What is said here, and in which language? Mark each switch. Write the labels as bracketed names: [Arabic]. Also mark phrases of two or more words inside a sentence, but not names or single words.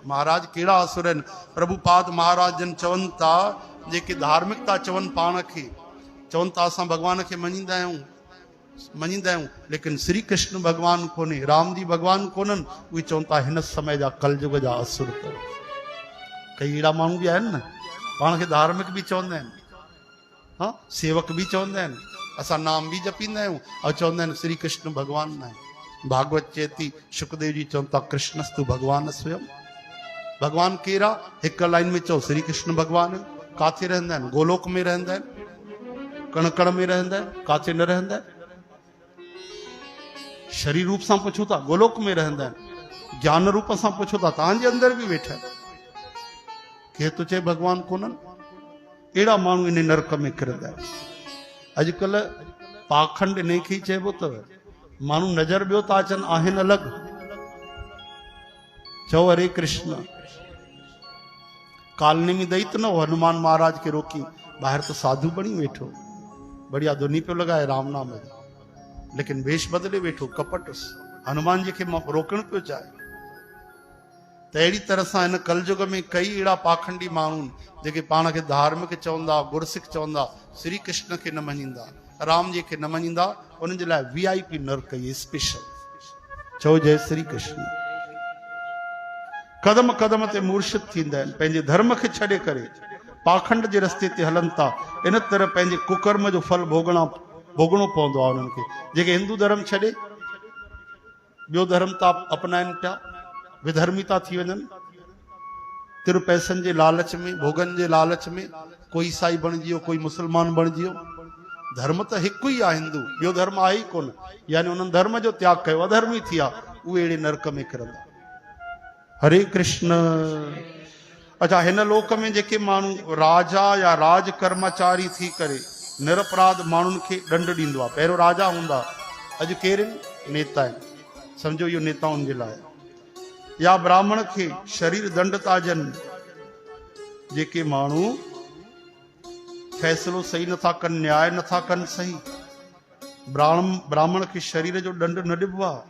[Sindhi] महाराज कहिड़ा असुर आहिनि? प्रभुपाद महाराज जन चवनि था जेके धार्मिकता चवनि पाण खे, चवनि था असां भॻवान खे मञींदा आहियूं, लेकिन श्री कृष्ण भॻवान कोन्हे, राम जी भॻवान कोन्हनि, उहे चवनि था हिन समय जा कलयुग जा असुर अथव। कई अहिड़ा माण्हू बि आहिनि न, पाण खे धार्मिक बि चवंदा आहिनि, हाँ सेवक भी चवंदा आहिनि, असां नाम भी जपींदा आहियूं और चवंदा आहिनि श्री कृष्ण भगवान न आहे। भागवत चेती सुखदेव जी चवनि था [Sanskrit] कृष्णस्तु भगवान स्वयं। [Sindhi] भगवान केरा? हिक लाइन में चओ श्री कृष्ण भगवान। काथे रहंदा आहिनि? गोलोक में रहंदा आहिनि, कण कण में रहंदा आहिनि, काथे न रहंदा आहिनि? शरीर रूप सां पुछो था, गोलोक में रहंदा आहिनि। ज्ञान रूप सां पुछो था, तव्हांजे अंदर भी वेठा आहिनि। केर तो चए भगवान कोन्हनि? अहिड़ा माण्हू इन नरक में किरंदा आहिनि। अॼुकल्ह पाखंड इन खे ई चइबो अथव। माण्हू नज़र ॿियो था अचनि, आहिनि अलॻि। चओ हरे कृष्ण। कालनी में दई तो न हो, हनुमान महाराज के रोकी, ॿाहिरि तो साधु बणी वेठो, बढ़िया धुनी पियो लॻाए राम नाम जी, लेकिन वेश बदिले वेठो, कपट हनुमान जी खे रोकण पियो चाहे। त अहिड़ी तरह सां हिन कलयुग में कई अहिड़ा पाखंडी माण्हू जेके पाण खे धार्मिक चवंदा, गुरसिख चवंदा, श्री कृष्ण खे न मञींदा, राम जी खे न मञींदा, उन्हनि जे लाइ VIP नरक इहे स्पेशल। चओ जय श्री कृष्ण। कदम कदम ते मूर्छित थींदा आहिनि, पंहिंजे धर्म खे छॾे करे पाखंड जे रस्ते ते हलनि था। इन तरह पंहिंजे कुकर्म जो फल भोगणो पवंदो आहे उन्हनि खे। जेके हिंदू धर्म छॾे ॿियो धर्म था अपनाइनि पिया, विधर्मी था थी वञनि, तिर पैसनि जे लालच में, भोगनि जे लालच में, कोई ईसाई बणिजी वियो, कोई मुस्लमान बणिजी वियो। धर्म त हिकु ई आहे हिंदू, ॿियो धर्म आहे ई कोन। यानी उन्हनि धर्म जो त्याग कयो, अधर्मी थी विया, उहे अहिड़े नरक में किरंदा। हरे कृष्ण। अच्छा, हिन लोक में जेके माण्हू राजा या राज कर्मचारी थी करे निरपराध माण्हुनि खे दंड ॾींदो आहे, पहिरियों राजा हूंदा, अॼु केरु आहिनि? नेता आहिनि। सम्झो इहो नेताउनि जे लाइ। या ब्राह्मण खे शरीर दंड था ॾियनि, जेके माण्हू फैसलो सही नथा कनि, न्याय नथा कनि सही, ब्राह्मण खे शरीर जो दंड न ॾिबो आहे।